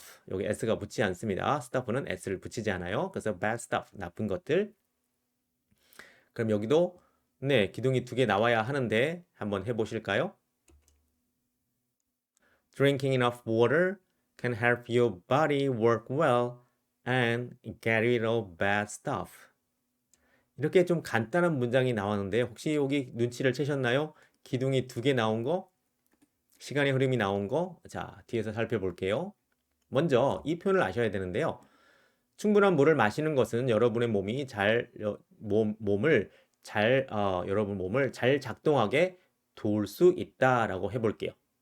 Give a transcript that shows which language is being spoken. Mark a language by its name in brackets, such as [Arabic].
[Korean] 여기 s가 붙지 않습니다. stuff는 s를 붙이지 않아요. 그래서 [English] bad stuff, [Korean] 나쁜 것들. 그럼 여기도 네, 기둥이 두 개 나와야 하는데 한번 해보실까요? [English] Drinking enough water can help your body work well and get rid of bad stuff. [Korean] 이렇게 좀 간단한 문장이 나왔는데 혹시 여기 눈치를 채셨나요? 기둥이 두 개 나온 거, 시간의 흐름이 나온 거, 자, 뒤에서 살펴볼게요. 먼저 이 표현을 아셔야 되는데요. 충분한 물을 마시는 것은 여러분의 몸이 여러분 몸을 잘 작동하게 도울 수 있다라고 해볼게요.